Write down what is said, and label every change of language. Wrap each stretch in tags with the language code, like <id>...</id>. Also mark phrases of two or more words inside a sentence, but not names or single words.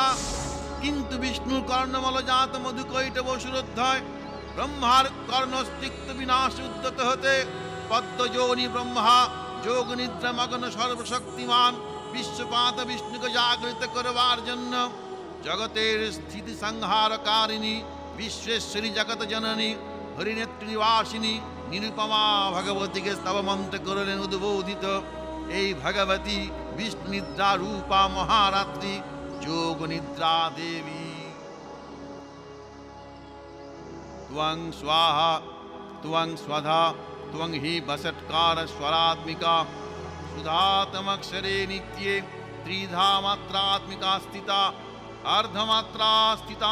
<bn>কিন্তু বিষ্ণুর কর্ণমলজাত মধুকৈটব অসুরোদ্ধয় ব্রহ্মার কর্ণস্তিক্ত বিনাশ উদ্যত হতে পদ্মযোনি ব্রহ্মা যোগ নিদ্রা মগ্ন সর্বশক্তিমান বিশ্বপাত বিষ্ণুকে জাগরিত করবার জন্য জগতের স্থিতি সংহারকারিণী বিশ্বেশ্বরী জগৎ জননী হরিনেত্র নিবাসিনী নিরুপমা ভগবতীকে স্তবমন্ত্র করলেন উদ্বোধিত। এই ভগবতী বিষ্ণু নিদ্রা রূপা মহারাত্রি যোগ নিদ্রা দেবী।</bn> <sa>त्वं स्वाहा त्वं स्वधा त्वं हि वषट्कार स्वरात्मिका सुधातमक्षरे नित्ये त्रिधा मात्रात्मिका स्थिता अर्धमात्रा स्थिता</sa>